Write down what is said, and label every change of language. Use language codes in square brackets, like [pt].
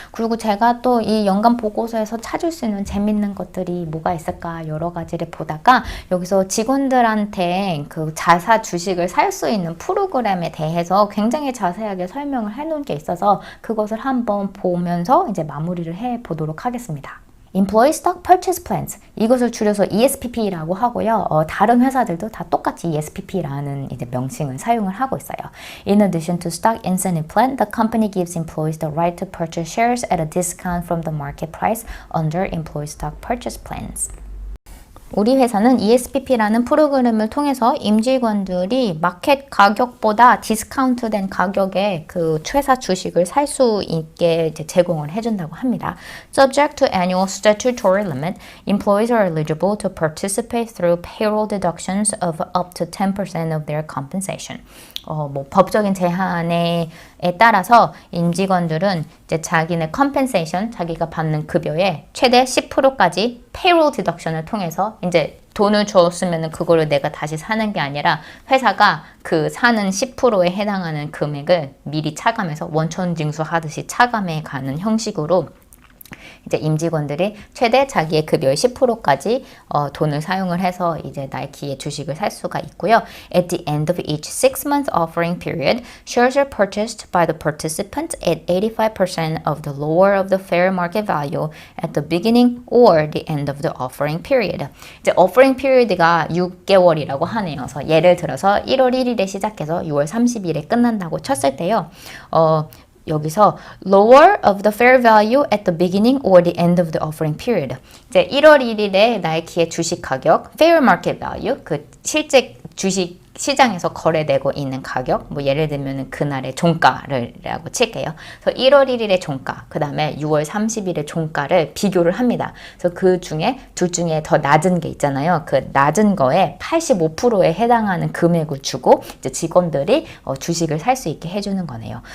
[ko] 그리고 제가 또 이 연간 보고서에서 찾을 수 있는 재밌는 것들이 뭐가 있을까 여러 가지를 보다가 여기서 직원들한테 그 자사 주식을 살 수 있는 프로그램에 대해서 굉장히 자세하게 설명을 해놓은 게 있어서 그것을 한번 보면서 이제 마무리를 해 보도록 하겠습니다. Employee Stock Purchase Plans, 이것을 줄여서 ESPP라고 하고요. 다른 회사들도 다 똑같이 ESPP라는 이제 명칭을 사용을 하고 있어요. [en] In addition to Stock Incentive Plan, the company gives employees the right to purchase shares at a discount from the market price under Employee Stock Purchase Plans. [ko] 우리 회사는 ESPP라는 프로그램을 통해서 임직원들이 마켓 가격보다 디스카운트된 가격에 그 회사 주식을 살 수 있게 이제 제공을 해준다고 합니다. [en] Subject to annual statutory limit, employees are eligible to participate through payroll deductions of up to 10% of their compensation. [ko] 뭐 법적인 제한에 따라서 임직원들은 이제 자기네 컴펜세이션, 자기가 받는 급여의 최대 10%까지 페이롤 디덕션을 통해서 이제 돈을 줬으면 그거를 내가 다시 사는 게 아니라 회사가 그 사는 10%에 해당하는 금액을 미리 차감해서 원천 징수하듯이 차감해 가는 형식으로 이제 임직원들이 최대 자기의 급여의 10%까지 돈을 사용을 해서 이제 나이키의 주식을 살 수가 있고요. [en] At the end of each 6-month offering period, shares are purchased by the participants at 85% of the lower of the fair market value at the beginning or the end of the offering period. [ko] 이제 offering period가 6개월이라고 하네요. 그래서 예를 들어서 1월 1일에 시작해서 6월 30일에 끝난다고 쳤을 때요. 여기서 [en] lower of the fair value at the beginning or the end of the offering period. [ko] 이제 1월 1일에 나이키의 주식 가격, fair market value, 그 실제 주식 시장에서 거래되고 있는 가격, 뭐 예를 들면 그날의 종가를라고 칠게요. 그래서 1월 1일의 종가, 그 다음에 6월 30일의 종가를 비교를 합니다. 그래서 그 중에 둘 중에 더 낮은 게 있잖아요. 그 낮은 거에 85%에 해당하는 금액을 주고 이제 직원들이 주식을 살 수 있게 해주는 거네요.